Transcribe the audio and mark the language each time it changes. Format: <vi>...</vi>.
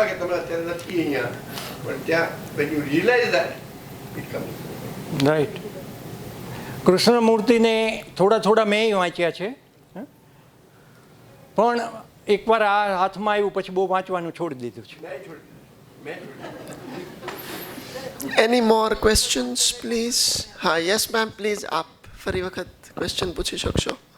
<gu>કે તમે અત્યારે નથી અહીંયા, પણ ત્યાં</gu> <en>when you realize that, it comes.</en> <gu>Right. કૃષ્ણમૂર્તિને થોડા મેં વાંચ્યા છે, પણ એકવાર આ હાથમાં આવ્યું પછી બહુ વાંચવાનું છોડી દીધું છે.</gu> <en>Any more questions, please?</en> <gu>હા, યસ મેમ, પ્લીઝ આપ ફરી વખત ક્વેશ્ચન પૂછી શકશો.</gu>